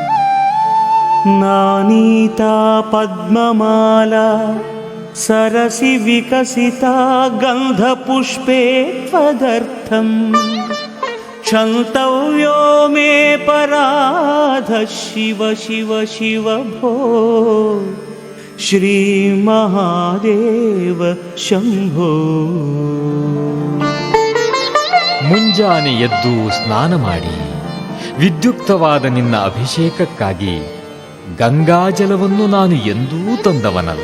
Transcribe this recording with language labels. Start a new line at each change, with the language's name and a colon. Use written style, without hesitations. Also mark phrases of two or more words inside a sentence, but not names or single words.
Sanskrit: ನಾನೀತಾ ಪದ್ಮಮಾಲಾ ಸರಸಿ ವಿಕಸಿತಾ ಗಂಧಪುಷ್ಪೇ ತ್ವದರ್ಥಂ ಕ್ಷಂತವ್ಯೋ ಮೇ ಪರಾಧ ಶಿವ ಶಿವ ಶಿವ ಭೋ ಶ್ರೀ ಮಹಾದೇವ ಶಂಭೋ.
Kannada: ಮುಂಜಾನೆ ಎದ್ದು ಸ್ನಾನ ಮಾಡಿ ವಿದ್ಯುಕ್ತವಾದ ನಿನ್ನ ಅಭಿಷೇಕಕ್ಕಾಗಿ ಗಂಗಾಜಲವನ್ನು ನಾನು ಎಂದೂ ತಂದವನಲ್ಲ.